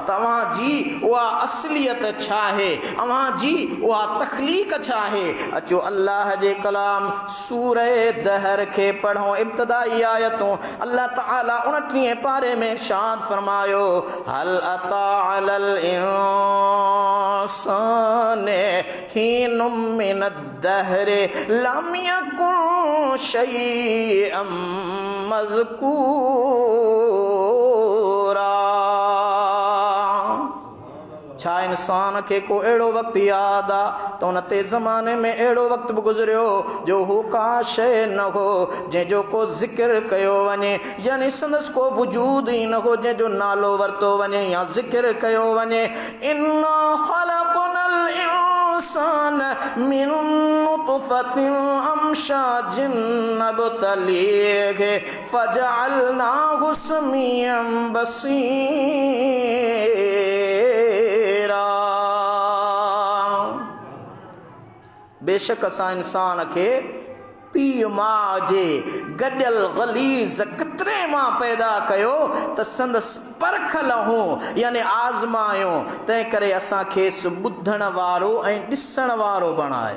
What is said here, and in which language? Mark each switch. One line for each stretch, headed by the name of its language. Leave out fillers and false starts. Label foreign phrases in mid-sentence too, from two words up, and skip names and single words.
Sindhi: तव्हांजी उहा असलियत छा आहे, अव्हांजी उहा तख़लीक़ छा आहे। अचो अल्लाह जे कलाम सूरह दहर खे पढ़ो। इब्तिदाई आयतूं अल्लाह ताला 29 पारे में इरशाद फरमायो
Arabic: هل أتى على الإنسان حين من الدهر لم يكن شيئا مذكورا.
Sindhi: छा इंसान खे को अहिड़ो वक़्तु यादि आहे त उन ते ज़माने में अहिड़ो वक़्तु बि गुज़रियो जो हू का शइ न हो जंहिंजो को ज़िक्र कयो वञे, यानी संदसि को वजूद ई न हो जंहिंजो नालो वरितो वञे या ज़िक्र कयो वञे।
Arabic: إنا خلقنا الإنسان من نطفة أمشاج نبتليه فجعلناه سميعا بصيرا.
Sindhi: बेशक असां इंसान खे पीउ माउ जे गॾियल गलीज़ कतरे मां पैदा कयो त संदसि परखल हूं यानी आज़मायो, तंहिं करे असां खेसि ॿुधण वारो ऐं ॾिसण वारो बणायो।